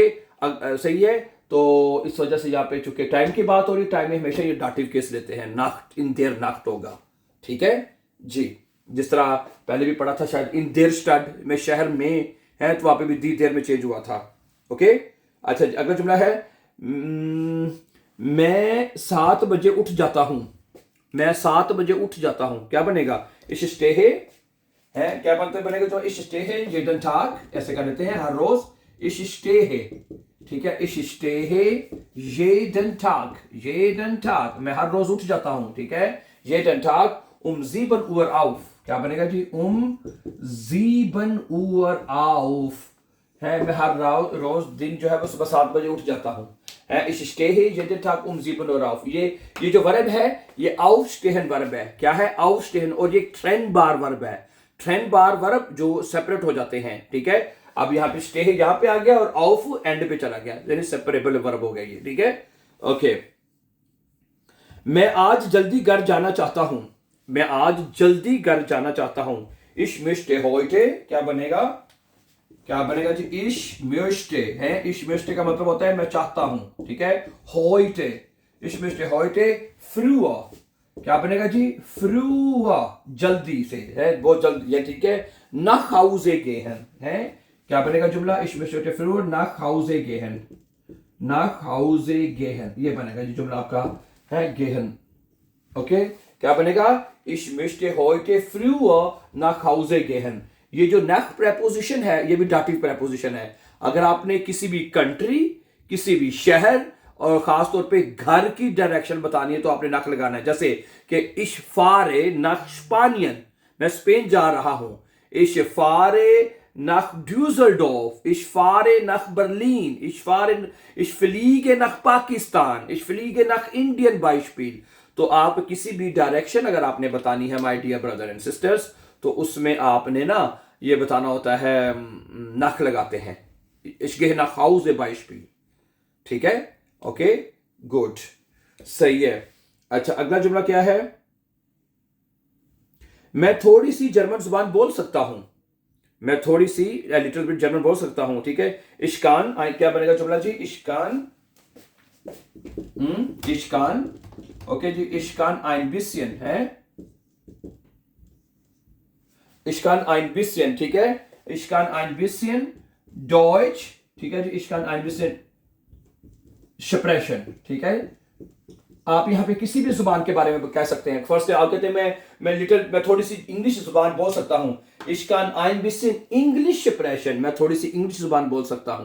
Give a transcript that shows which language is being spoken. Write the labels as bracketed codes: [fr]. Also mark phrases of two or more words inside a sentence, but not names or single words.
[hi] सही है, तो इस वजह से यहाँ पे चूंकि टाइम की बात हो रही, टाइम में हमेशा ये [en] dative case [hi] लेते हैं, [de] Nacht, in der Nacht [hi] होगा, ठीक है जी। जिस तरह पहले भी पढ़ा था शायद, [de] in der Stadt [hi] में शहर में है, तो वहां पे भी [de] die der [hi] में चेंज हुआ था, ओके। अच्छा, अगला जुमला है मैं 7 बजे उठ जाता हूं, मैं 7 बजे उठ जाता हूं, क्या बनेगा? [de] ich stehe, [hi] है क्या बनते बनेगा? जो [de] ich stehe jeden Tag, [hi] ऐसे कर लेते हैं हर रोज, [de] ich stehe, [hi] ठीक है, [de] ich stehe jeden Tag [hi] मैं हर रोज उठ जाता हूं, ठीक है, [de] jeden Tag 7 Uhr auf, [hi] क्या बनेगा जी? [de] 7 Uhr auf, [hi] है मैं हर रोज दिन जो है वो सुबह 7 बजे उठ जाता हूं, है [de] ich stehe jeden Tag 7 Uhr auf। [hi] ये जो वर्ब है ये aufstehen वर्ब है, क्या है? aufstehen, और ये trennbar वर्ब है, trennbar वर्ब जो सेपरेट हो जाते हैं, ठीक है। अब यहाँ पे stay यहाँ पे आ गया और auf एंड पे चला गया, यानी [en] separable verb [hi] हो गया ये, ठीक है, ओके। मैं आज जल्दी घर जाना चाहता हूं, मैं आज जल्दी घर जाना चाहता हूं, [de] ich möchte heute, [hi] क्या बनेगा? क्या बनेगा जी? [de] ich möchte, [hi] है [de] ich möchte [hi] का मतलब होता है मैं चाहता हूं, ठीक है। [de] heute, ich möchte heute früher, [hi] क्या बनेगा जी? früher जल्दी से, है बहुत जल्दी, ये ठीक है। [de] nach Hause gehen, [hi] है क्या बनेगा जुमला? [de] ich möchte heute früher nach Hause gehen, nach Hause gehen, [hi] ये बनेगा जी जुमला आपका, है gehen, ओके। क्या बनेगा? [de] ich möchte heute früher nach Hause gehen। [hi] ये जो nach प्रेपोजिशन है ये भी [en] dative preposition [hi] है। अगर आपने किसी भी कंट्री, किसी भी शहर और खास तौर पे घर की डायरेक्शन बतानी है तो आपने nach लगाना है, जैसे कि [de] ich fahre nach Spanien, [hi] मैं स्पेन जा रहा हूं, [de] ich fahre nach Düsseldorf, ich fahre nach Berlin, ich fliege nach Pakistan, ich fliege nach Indien Beispiel। [hi] तो आप किसी भी डायरेक्शन अगर आपने बतानी है [en] my dear brother and sisters, [hi] तो उसमें आपने ना ये बताना होता है, नख लगाते हैं, [de] ich gehe nach Hause Beispiel, [hi] ठीक है, [en] okay, good. [hi] सही है। अच्छा, अगला जुमला क्या है? मैं थोड़ी सी जर्मन जुबान बोल सकता हूं। मैं थोड़ी सी [en] little bit German [hi] बोल सकता हूं, ठीक है। इश्कान क्या बनेगा जुमला जी? [de] ich kann, ich kann, [hi] ओके जी, [de] ich kann ein bisschen है, ich kann ein bisschen, [hi] ठीक है। [de] ich kann ein bisschen Deutsch, [hi] ठीक है जी, [de] ich kann ein bisschen sprechen, [hi] ठीक है। आप यहाँ पे किसी भी जुबान के बारे में कह सकते हैं। फर्स्ट आप कहते हैं मैं थोड़ी सी इंग्लिश जुबान बोल सकता हूँ। [de] ich kann ein bisschen Englisch sprechen, [hi] मैं थोड़ी सी इंग्लिश जुबान बोल सकता हूँ।